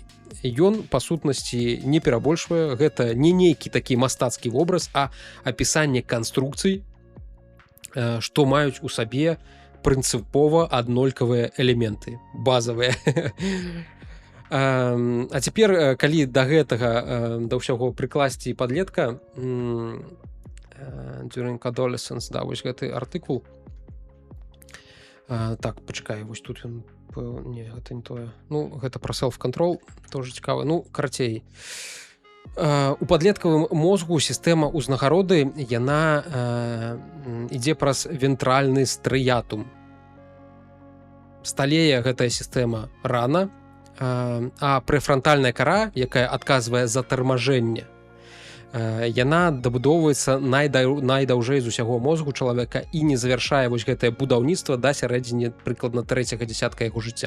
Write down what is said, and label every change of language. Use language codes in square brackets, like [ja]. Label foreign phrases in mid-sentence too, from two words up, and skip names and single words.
[be] Ён, па сутнасці, не перабольшвае, гэта не нейкі такі мастацкі вобраз, а апісанне канструкцый, што маюць у сабе прынцыпова аднолькавыя элементы, базавыя. А цяпер, калі да гэтага, да ўсяго прыкласці падлетка, [en] during adolescence, [be] да, вось гэты артыкул. Так, пачакай, вось тут ён, не, гэта не тое. Гэта пра self-control, тоже цікава. Карацей, у падлеткавым мозгу сістэма ўзнагароды, яна ідзе праз вентральны стрыятум. Сталее гэтая сістэма рана, а прэфрантальная кара, якая адказвае за тармажэнне, яна дабудоўваецца найдаўжэй з усяго мозгу чалавека і не завяршае вось гэтае будаўніцтва да сярэдзіне прыкладна 3-га дзясятка яго жыцця.